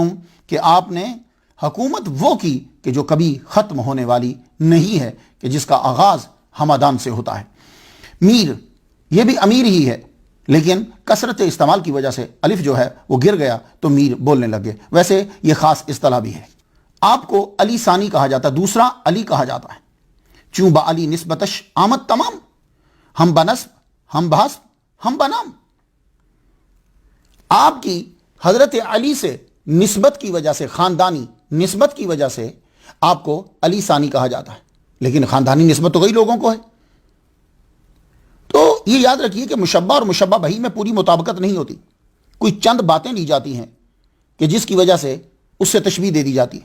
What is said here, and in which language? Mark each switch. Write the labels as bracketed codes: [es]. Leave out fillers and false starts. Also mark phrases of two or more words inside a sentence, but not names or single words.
[ur] کہ آپ نے حکومت وہ کی کہ جو کبھی ختم ہونے والی نہیں ہے، کہ جس کا آغاز ہمدان سے ہوتا ہے۔ میر، یہ بھی امیر ہی ہے، لیکن کثرت استعمال کی وجہ سے الف جو ہے وہ گر گیا تو میر بولنے لگے۔ ویسے یہ خاص اصطلاح بھی ہے۔ آپ کو علی ثانی کہا جاتا ہے، دوسرا علی کہا جاتا ہے۔ [fa] چوں با علی نسبتش آمد تمام، ہم بنسب ہم بحسب ہم بنام۔ [ur] آپ کی حضرت علی سے نسبت کی وجہ سے، خاندانی نسبت کی وجہ سے آپ کو علی ثانی کہا جاتا ہے، لیکن خاندانی نسبت تو کئی لوگوں کو ہے۔ تو یہ یاد رکھیے کہ مشبہ اور مشبہ بہی میں پوری مطابقت نہیں ہوتی، کوئی چند باتیں لی جاتی ہیں کہ جس کی وجہ سے اس سے تشبیہ دے دی جاتی ہے۔